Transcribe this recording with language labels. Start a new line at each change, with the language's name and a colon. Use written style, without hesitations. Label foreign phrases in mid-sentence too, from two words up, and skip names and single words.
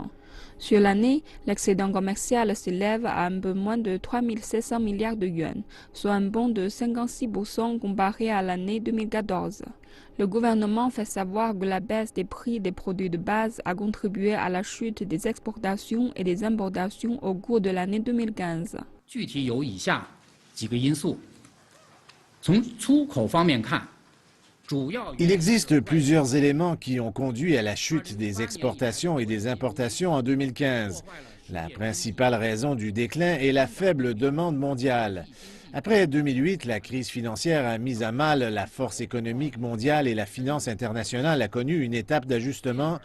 French: Sur l'année, l'excédent commercial s'élève à un peu moins de 3 700 milliards de yuan, soit un bond de 56% comparé à l'année 2014. Le gouvernement fait savoir que la baisse des prix des produits de base a contribué à la chute des exportations et des importations au cours de l'année 2015.
Chinese: 具体有以下几个因素。从出口方面看，
French: Il existe plusieurs éléments qui ont conduit à la chute des exportations et des importations en 2015. La principale raison du déclin est la faible demande mondiale. Après 2008, la crise financière a mis à mal la force économique mondiale et la finance internationale a connu une étape d'ajustement.